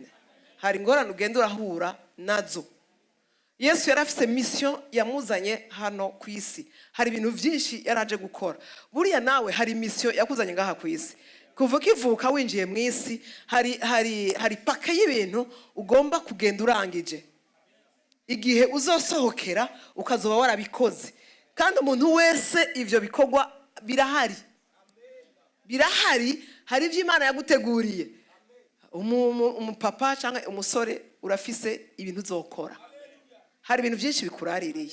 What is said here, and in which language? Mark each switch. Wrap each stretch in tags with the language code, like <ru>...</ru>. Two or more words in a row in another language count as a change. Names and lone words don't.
<rn>Hari ingorane ugenda urahura nazo. Yesu yarafise mission yamuzanye hano ku isi. Hari ibintu byinshi yaraje gukora. Buriya nawe hari mission yakuzanye ngaha ku isi. Kuva kivuka winjiye mu isi hari pake y'ibintu ugomba kugenda urangije. Igihe uzosohokera ukazoba warabikoze. Kandi umuntu wese ivyo bikorwa birahari. Birahari, hari ivyo Imana yaguteguriye. Umupapa cyangwa umusore urafise ibintu uzokora. Hari ibintu byinshi bikuraririye.</rn>